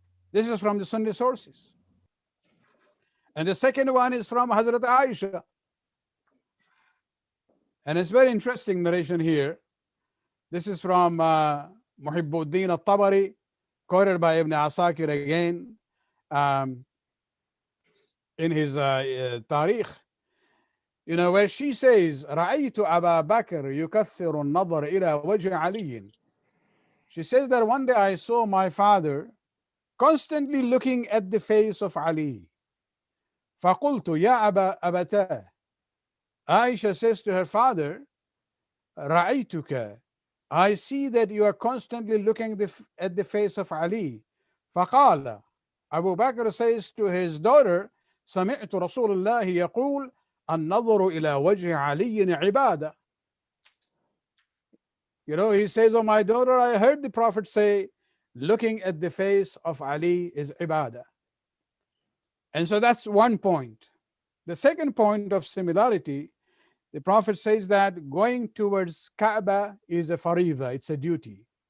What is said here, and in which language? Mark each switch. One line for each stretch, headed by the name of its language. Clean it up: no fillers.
English: This is from the Sunni sources. And the second one is from Hazrat Aisha. And it's very interesting narration here. This is from Muhibbuddin al-Tabari, quoted by Ibn Asakir again in his Tarikh. Where she says,
Arabic: رَأَيْتُ أَبَا بَكْرَ يُكَثِّرُ النَّظَرَ إِلَى وَجْهِ عَلِيٍّ.
English: She says that one day I saw my father constantly looking at the face of Ali.
Arabic: فقلت يا أبتاه.
English: Aisha says to her father, رأيتك, I see that you are constantly looking at the face of Ali.
Arabic: فقال,
English: Abu Bakr says to his daughter,
Arabic: سمعت رسول الله يقول النظر إلى وجه علي عبادة.
English: You know, he says, oh my daughter, I heard the Prophet say, looking at the face of Ali is ibadah. And so that's one point. The second point of similarity, the Prophet says that going towards Kaaba is a farida, it's a duty.